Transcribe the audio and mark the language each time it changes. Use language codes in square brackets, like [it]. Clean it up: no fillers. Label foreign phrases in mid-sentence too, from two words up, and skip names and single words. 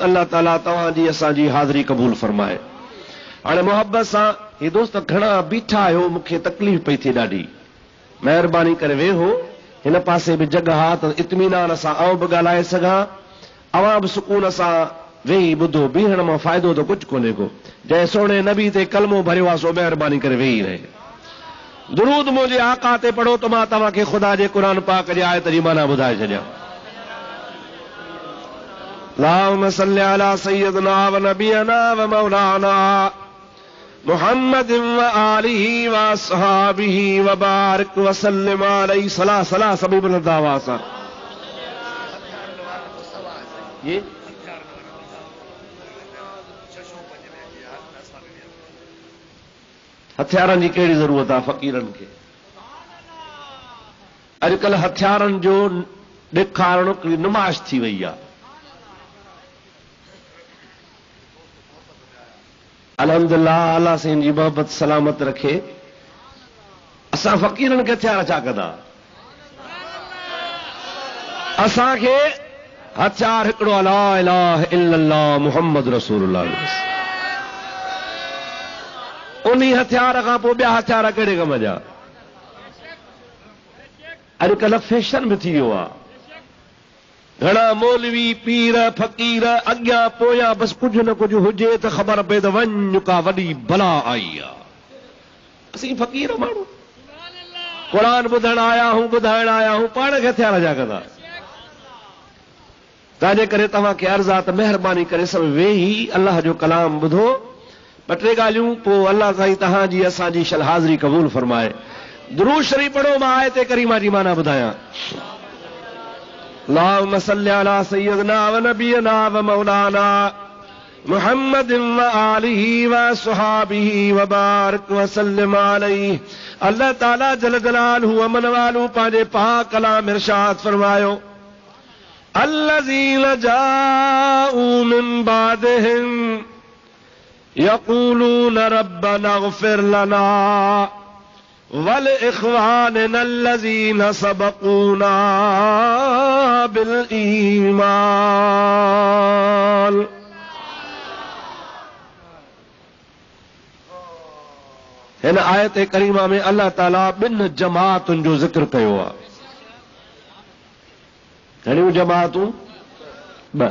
[sd] अल्लाह ताला तव्हांजी असांजी हाज़िरी क़बूल फरमाए। हाणे मोहब्बत सां ही दोस्त घणा बीठा आहियो, मूंखे तकलीफ़ पई थिए ॾाढी, महिरबानी करे वेहो, हिन पासे बि जॻह आहे त इत्मीनान सां आउं बि ॻाल्हाए सघां, अवां बि सुकून सां वेही ॿुधो। बीहण मां फ़ाइदो त कुझु कोन्हे को। जंहिं सोणे नबी ते कलमो भरियो आहे सो महिरबानी करे वेही रहे। दुरूद मुंहिंजे आका ते पढ़ो त मां तव्हांखे ख़ुदा जे क़ुरान पाक जे आयत जी माना ॿुधाए छॾियां। [ar] اللهم صل على سيدنا ونبينا ومولانا محمد وآله وأصحابه وبارك وسلم عليه. [sd] सला सला सभी बुलंद आवाज़ सां। ये हथियारनि जी कहिड़ी ज़रूरत आहे फ़क़ीरनि खे। अॼुकल्ह हथियारनि जो ॾेखारणु हिकिड़ी नुमाइश थी वई आहे। अल्हम्दुलिल्लाह, अल्लाह साईं जी मोहबत सलामत रखे। असां फ़क़ीरनि खे हथियार छा कंदा? असांखे हथियार हिकिड़ो [ar] لا إله إلا الله محمد رسول الله. [sd] उन्हीं हथियार खां पोइ ॿिया हथियार कहिड़े कम जा? अॼुकल्ह फैशन बि थी वियो आहे। घणा मौलवी पीर फ़कीर अॻियां पोयां बसि कुझु न कुझु हुजे त ख़बर पए त वञ का वॾी बला आई आहे। असीं फ़कीर माण्हू क़ुरान ॿुधण आया आहियूं, पाण खे हथियार जा कंदा। तंहिंजे करे तव्हांखे अर्ज़ आहे त महिरबानी करे सभु वेही अलाह जो कलाम ॿुधो। ॿ टे ॻाल्हियूं पोइ अलाह साईं तव्हांजी असांजी शल हाज़िरी क़बूल फरमाए। दुरूद शरीफ़ पढ़ो, मां आयत करीमा जी माना ॿुधायां। [ar] اللهم صل على سيدنا ونبينا ومولانا محمد وآله وصحابه وبارك وسلم عليه. [sd] अल्लाह ताला जल जलालहु अमन वालू पंहिंजे पाक कलाम इरशाद फरमायो, [ar] الذين جاءوا من بعدهم يقولون ربنا اغفر لنا ولإخواننا الذين سبقونا بالإيمان. [sd] हिन आयत करीमा में अल्लाह ताला ॿिनि जमातुनि जो ज़िक्र कयो आहे। घणियूं जमातूं? ॿ।